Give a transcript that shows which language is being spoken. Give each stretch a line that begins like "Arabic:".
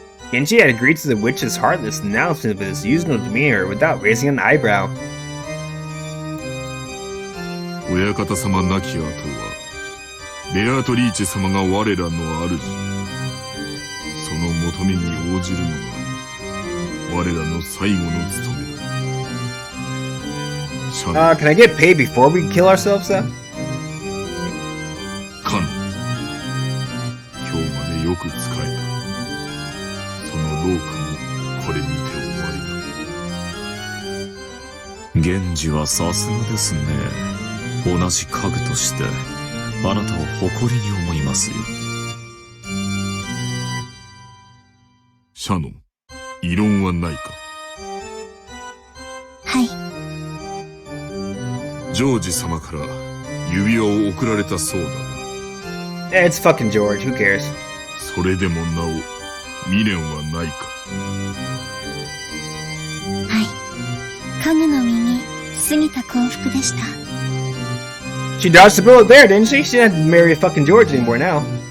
English: Genji had agreed to the witch's heartless announcement with his usual demeanor without raising an eyebrow.
Japanese: 親方様亡き後は、ベアトリーチェ様が我らの主。その求めに応じるのが我らの最後の務めだ。
English: Can I get paid before we kill ourselves, though?
Japanese: カノン、今日までよく仕えた。その労苦もこれにて終わりだ。源氏はさすがですね。同じ家具としてあなたを誇りに思いますよ。シャノン、異論はないか。はい。ジョージ様から指輪を贈られたそうだな。
English: It's fucking George, who cares?
Japanese: それでもなお未練はないか。はい。家具の身に過ぎた幸福でした。
English: She dodged the bullet there, didn't she? She didn't have to marry fucking George anymore now.